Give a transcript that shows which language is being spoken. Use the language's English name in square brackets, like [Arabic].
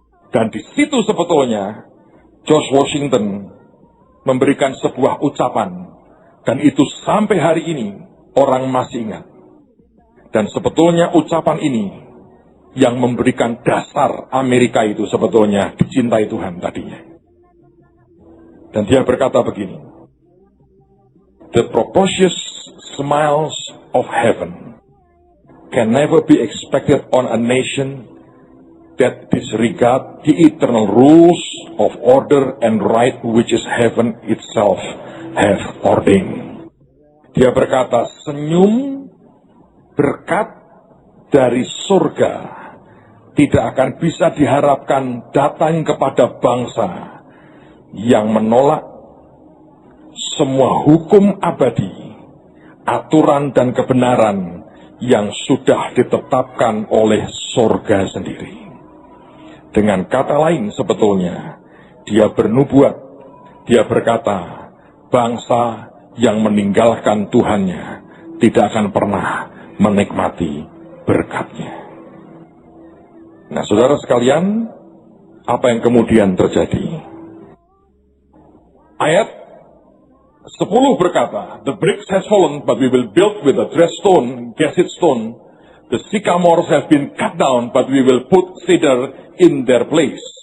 [Indonesian] Dan di situ sebetulnya George Washington memberikan sebuah ucapan, dan itu sampai hari ini orang masih ingat. Dan sebetulnya ucapan ini yang memberikan dasar Amerika itu sebetulnya dicintai Tuhan tadinya. Dan dia berkata begini, [English] "The propitious smiles of heaven can never be expected on a nation that disregard the eternal rules of order and right which is heaven itself have ordained." [Indonesian] Dia berkata, senyum berkat dari surga tidak akan bisa diharapkan datang kepada bangsa yang menolak semua hukum abadi, aturan dan kebenaran yang sudah ditetapkan oleh surga sendiri. Dengan kata lain sebetulnya, dia bernubuat, dia berkata, bangsa yang meninggalkan Tuhannya tidak akan pernah menikmati berkatnya. Nah, saudara sekalian, apa yang kemudian terjadi? Ayat 10 berkata, [English] "The bricks has fallen, but we will build with the dressed stone, granite stone. The sycamores have been cut down, but we will put cedar in their place."